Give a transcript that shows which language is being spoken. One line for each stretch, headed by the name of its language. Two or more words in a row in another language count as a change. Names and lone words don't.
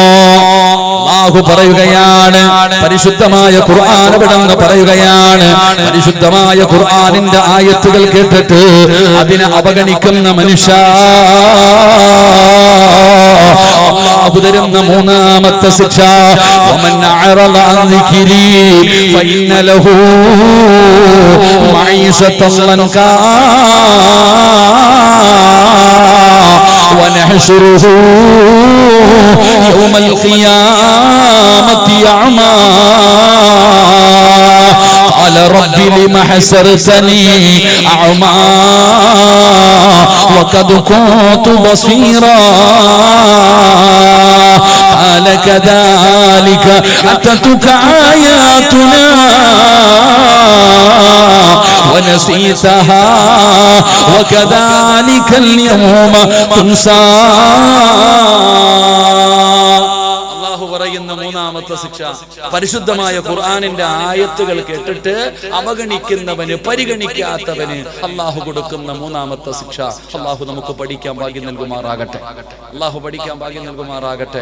Malayalam: അല്ലാഹു പറയുകയാണ്, പരിശുദ്ധമായ ഖുർആൻ ഇവിടെന്ന് പറയുകയാണ്, പരിശുദ്ധമായ ഖുർആനിന്റെ ആയത്തുകൾ കേട്ടിട്ട് അതിനെ അവഗണിക്കുന്ന മനുഷ്യ, അല്ലാഹു തരുന്ന മൂന്നാമത്തെ ശിക്ഷ,
Arabic: ومن أعرض عن ذكري فإن له معيشة ضنكا ونحشره يوم القيامة أعمى قال رب لم حشرتني أعمى وقد كنت بصيرا قال كذلك أتتك آياتنا ونسيتها وكذلك اليوم تنسى.
Malayalam: അല്ലാഹു പറയുന്നു, പറയുന്ന മൂന്നാമത്തെ ശിക്ഷ, പരിശുദ്ധമായ ഖുർആനിന്റെ ആയത്തുകൾ കേട്ടിട്ട് അവഗണിക്കുന്നവന്, പരിഗണിക്കാത്തവന് അള്ളാഹു കൊടുക്കുന്ന മൂന്നാമത്തെ ശിക്ഷ. അള്ളാഹു നമുക്ക് പഠിക്കാൻ ഭാഗ്യം നൽകുമാറാകട്ടെ. അള്ളാഹു പഠിക്കാൻ ഭാഗ്യം നൽകുമാറാകട്ടെ.